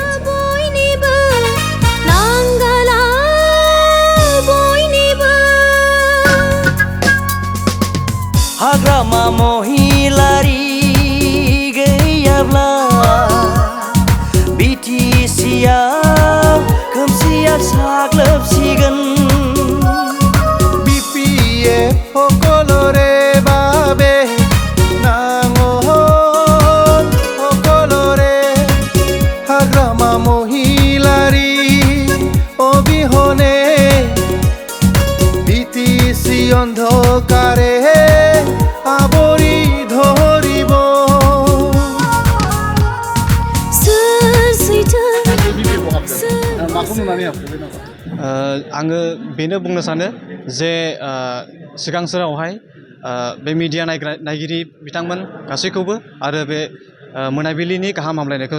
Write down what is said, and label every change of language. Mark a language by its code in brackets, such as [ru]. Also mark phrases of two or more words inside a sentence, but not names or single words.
[brx] हाग्रामा महिलारी गैयाब्ला BTCआव खोमसिया साग्लोबसिगोन [as] BPF সকলোৰে বাবে নাঙল সকলোৰে হাগ্ৰামা মহিলাৰী অবিহনে BTC অন্ধকাৰে আৱৰি ধৰিব [brx] सोर सैथो BPF आव हाबदों माखौ नुनानै हाबखो बे नामा आङो बेनो बुंनो सानो जे सिगां समावहाय बे मिडिया नायगिरि बिथांमोन गासैखौबो आरो बे मोनाबिलिनि गाहाम हामलायनायखौ